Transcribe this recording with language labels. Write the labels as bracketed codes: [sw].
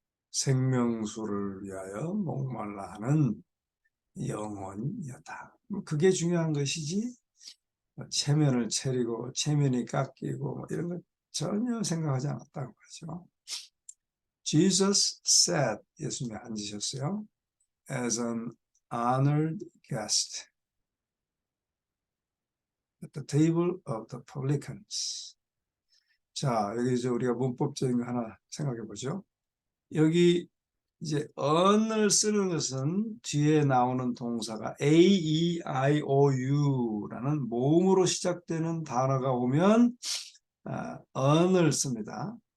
[ko] 생명수를 위하여 목말라 하는 영혼이었다. 그게 중요한 것이지 체면을 차리고 체면이 깎이고 이런 것 전혀 생각하지 않았다고 하죠. [en] Jesus sat, [ko] 예수님이 앉으셨어요. [en] As an honored guest at the table of the publicans. [ko] 자, 여기 이제 우리가 문법적인 거 하나 생각해 보죠. 여기 이제 on을 쓰는 것은 뒤에 나오는 동사가 A, E, I, O, U라는 모음으로 시작되는 단어가 오면 on을 씁니다.